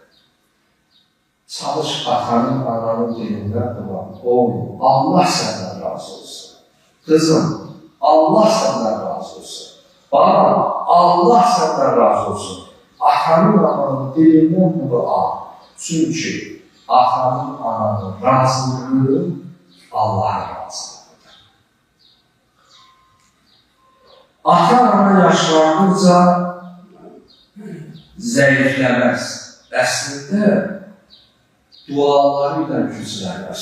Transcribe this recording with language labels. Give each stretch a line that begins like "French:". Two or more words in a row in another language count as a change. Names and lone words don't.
Turkish: Çalış atanın, ananın dilinden duran, oğlum, Allah senden razı olsun. Kızım, Allah senden razı olsun. Bana, Allah senden razı olsun. Atanın, ananın dilinden dua. Çünkü atanın, ananın razılığı Allah'ın razılığıdır.
Azerbaijani: Ata-ana yaşlandıqca zəifləməz. Əslində, duaları ilə güclənir.